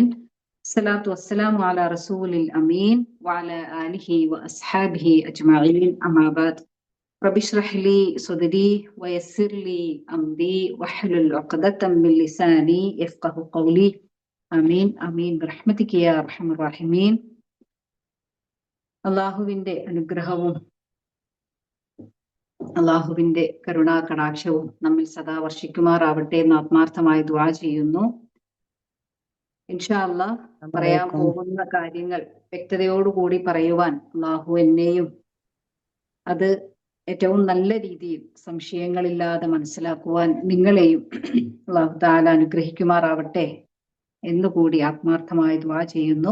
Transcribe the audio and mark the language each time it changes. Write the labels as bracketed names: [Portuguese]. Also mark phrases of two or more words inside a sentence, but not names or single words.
[Arabic] الصلاة والسلام على رسول الأمين وعلى آله وأصحابه أجمعين. أما بعد. رب اشرح لي صدري ويسر لي أمري واحلل عقدة من لساني يفقه قولي. آمين آمين برحمتك يا أرحم الراحمين. [Malayalam] അള്ളാഹുവിന്റെ അനുഗ്രഹവും അള്ളാഹുവിന്റെ കരുണാ കടാക്ഷവും നമ്മിൽ സദാ വർഷിക്കുമാറാവട്ടെ എന്ന് ആത്മാർത്ഥമായി ദുആ ചെയ്യുന്നു. [Arabic] إن شاء الله [Malayalam] പറയാൻ പോകുന്ന കാര്യങ്ങൾ വ്യക്തതയോടുകൂടി പറയുവാൻ അള്ളാഹു എന്നെയും അത് ഏറ്റവും നല്ല രീതിയിൽ സംശയങ്ങളില്ലാതെ മനസ്സിലാക്കുവാൻ നിങ്ങളെയും [Arabic] الله تعالى [Malayalam] അനുഗ്രഹിക്കുമാറാവട്ടെ എന്നുകൂടി ആത്മാർത്ഥമായി ദുആ ചെയ്യുന്നു.